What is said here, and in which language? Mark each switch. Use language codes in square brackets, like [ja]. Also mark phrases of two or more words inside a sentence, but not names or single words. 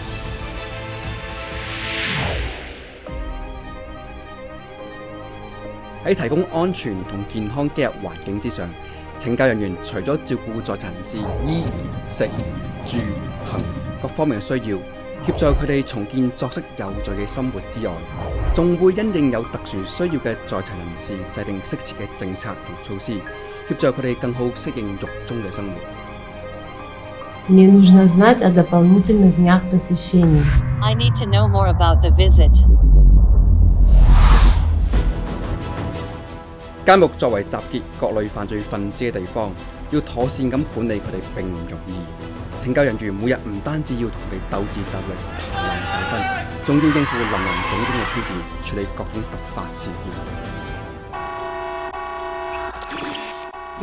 [yue] 喺提供安全同健康嘅環境之上，懲教人員除咗照顧在囚人士衣、食、住、行各方面嘅需要，協助佢哋重建作息有序嘅生活之外，仲會因應有特殊需要嘅在囚人士制定適切嘅政策同措施，協助佢哋更好適應獄中嘅生活。 [ru] Мне нужно знать о дополнительных днях посещений. [en] I need to know more about the visit. [yue] 監獄作為集結各類犯罪分子嘅地方，要妥善咁管理佢哋並唔容易。懲教人員每日唔單止要同佢哋鬥智鬥力、排難解紛，仲要應付林林種種嘅挑戰，處理各種突發事件。